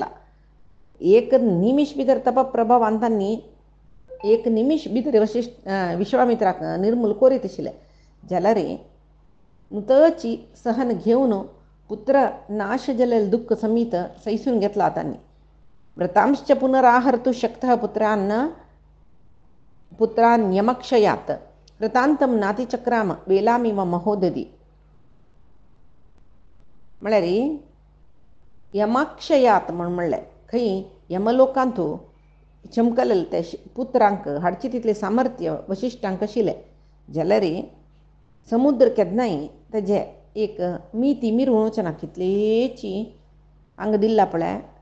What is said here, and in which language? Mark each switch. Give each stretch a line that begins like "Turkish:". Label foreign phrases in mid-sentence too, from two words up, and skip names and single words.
Konkani: एक निमिष भितर तपप्रभावान तांणी एक निमिष भितर विश्वामित्राक निर्मूल करीत आशिल्ले. जाल्यार तची सहन घेवन पुत्र नाश जालेले दुःख समीत सैसून घेतला तांणी.
Sanskrit: व्रतांश्च पुनराहर्तु शक्तः पुत्रान यमक्षयात कृतांतम नातिचक्राम वेलामिव महोदधी.
Konkani: म्हळ्यार यमाक्षयात म्हणलें खंय यमलोकांतू चमकलेले ते पुत्रांक हाडचे तितले सामर्थ्य वशिश्ठांक आशिल्लें. जाल्यार समुद्र केन्नाय तेजे एक मिती मिरवणूच ना कितलेची हांगा दिल्ला पळय.